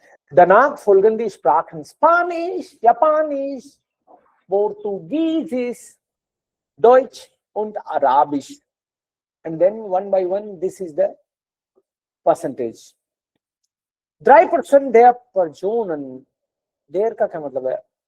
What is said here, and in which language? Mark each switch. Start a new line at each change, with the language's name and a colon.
German: Danach folgen die Sprachen Spanisch, Japanisch, Portugiesisch, Deutsch und Arabisch.
English: And then one by one, this is the percentage.
German: 3% der Personen, der
Hindi: का क्या मतलब है?